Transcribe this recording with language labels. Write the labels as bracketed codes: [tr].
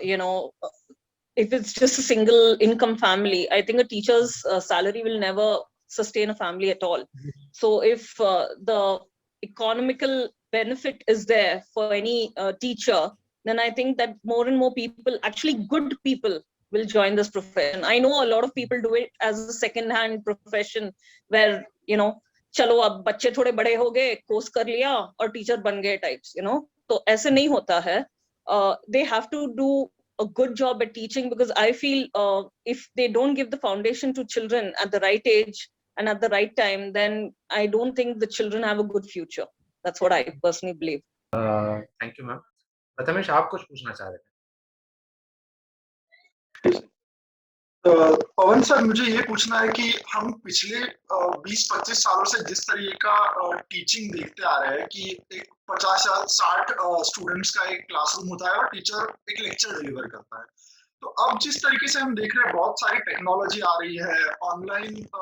[en] You know, if it's just a single income family, I think a teacher's salary will never sustain a family at all. So if the economical benefit is there for any teacher, then I think that more and more people, actually good people, will join this profession. I know a lot of people do it as a second hand profession, where [hi] चलो अब बच्चे थोड़े बड़े हो गए, course कर लिया और टीचर बन गए टाइप्स, तो ऐसे नहीं होता है. [en] They have to do a good job at teaching, because I feel if they don't give the foundation to children at the right age and at the right time, then I don't think the children have a good future. That's what I personally believe. Thank you ma'am. [hi] Prathamesh, आप कुछ पूछना चाह रहे थे? पवन sir, मुझे ये पूछना है कि हम पिछले 20-25 सालों से जिस तरीके का टीचिंग देखते आ रहे हैं कि एक 50 या 60 स्टूडेंट्स का एक क्लासरूम होता है और टीचर एक लेक्चर डिलीवर करता है, तो अब जिस तरीके से हम देख रहे हैं बहुत सारी टेक्नोलॉजी आ रही है, ऑनलाइन